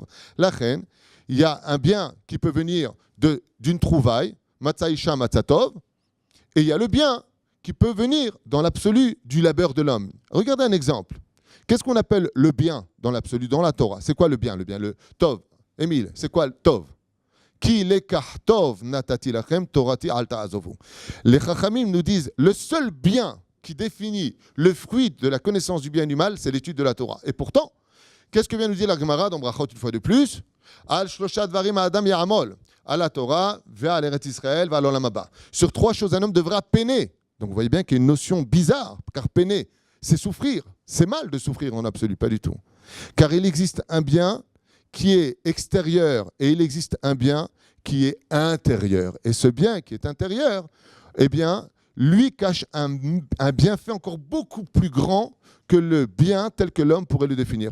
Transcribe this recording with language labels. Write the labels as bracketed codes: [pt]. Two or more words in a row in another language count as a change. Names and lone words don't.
[fr] La reine, il y a un bien qui peut venir d'une trouvaille, [he] מצא אשה מצא טוב, [fr] et il y a le bien qui peut venir dans l'absolu du labeur de l'homme. Regardez un exemple. Qu'est-ce qu'on appelle le bien dans l'absolu, dans la Torah? C'est quoi le bien? Le Tov. Émile, c'est quoi le Tov? [he] כי לקח טוב נתתי לכם תורתי אל תעזבו. [fr] Les Chachamim nous disent le seul bien qui définit le fruit de la connaissance du bien et du mal, c'est l'étude de la Torah. Et pourtant, qu'est-ce que vient nous dire la Gemara dans Brachot une fois de plus? [he] על שלושה דברים אדם יעמול. [fr] À la [he] תורה, ועל ארץ ישראל, ועל עולם הבא. [fr] Sur 3 choses, un homme devra peiner. Donc vous voyez bien qu'il y a une notion bizarre, car peiner, c'est souffrir. C'est mal de souffrir en absolu, pas du tout. Car il existe un bien qui est extérieur et il existe un bien qui est intérieur. Et ce bien qui est intérieur, eh bien, lui cache un bienfait encore beaucoup plus grand que le bien tel que l'homme pourrait le définir.